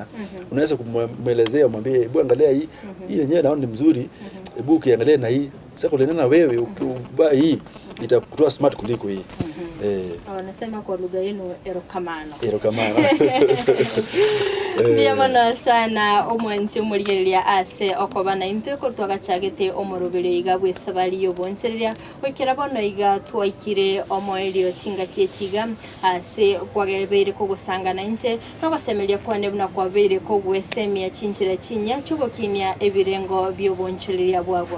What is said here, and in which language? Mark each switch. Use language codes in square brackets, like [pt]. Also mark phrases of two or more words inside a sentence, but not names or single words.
[sw] Unaweza kumuelezea, umwambie hebu angalia hii yenyewe naona ni mzuri. Hebu ukiangalia na hii sasa kulingana na wewe ukivaa hii itakutoa smart kuliko hii. Wanasema kwa lugha yenu erokamano. [guz] Ndiamana sana omwanzi omurigereria ase okobana into ekortwaga chagete omorobere igabwe Esabari yobonchereria wekera bono iga twaikire omoelio chinga kiechiga ase kwagebere kogusangana inche nogosemeria kwane buna kwabere kogwesemia chinchira chinya chugokinia ebirengo byobonchereria bwabo.